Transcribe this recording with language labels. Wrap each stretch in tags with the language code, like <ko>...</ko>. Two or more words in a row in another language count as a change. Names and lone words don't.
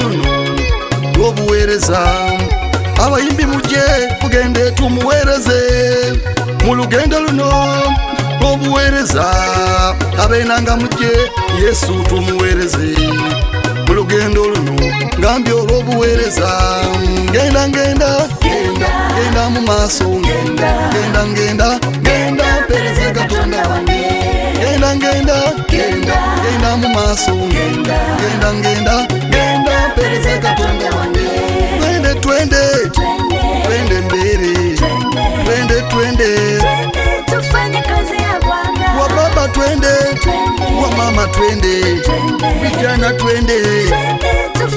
<lg>luno lw'obuweereza abayimbi mujye tugende tumuweereze mu lugendo luno lw'obuweereza abeenanga mujye Yesu tumuweereze mu lugendo luno ngambye olw'obuweereza genda mu maaso genda mpereze Katonda wange genda mu maaso genda mpereze Katonda wange</lg> <sw>twende mbele twende tufanye kazi ya Bwana wa baba twende wa mama twende vijana twende</sw>